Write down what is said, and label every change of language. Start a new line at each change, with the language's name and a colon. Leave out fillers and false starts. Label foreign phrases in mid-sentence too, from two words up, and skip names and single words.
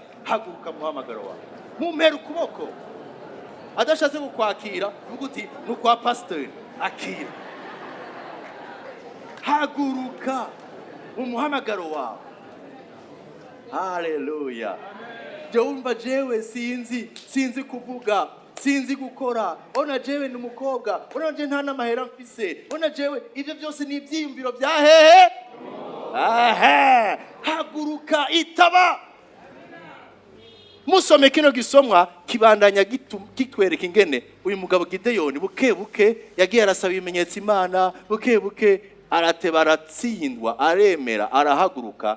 Rundi: Haguruka muhamagaro wawe, mumpere ukuboko. Adashatse kukwakira vuga uti nukwa pastor akira. Haguruka umuhamagaro wawe. Haleluya. Jumva jewe sinzi kuvuga, sinzi gukora. Ona jewe ni umukobwa, ona je nta namahera mfise, ona jewe ivyo byose ni ivyiyumviro bya hehe. Aha, haguruka itaba. Musome kino gisomwa kibandanya kitwereka ingene uyu mugabo Gideyoni buke yagiye arasaba ibimenyetso Imana, buke arateba, aratsindwa, aremera, arahaguruka.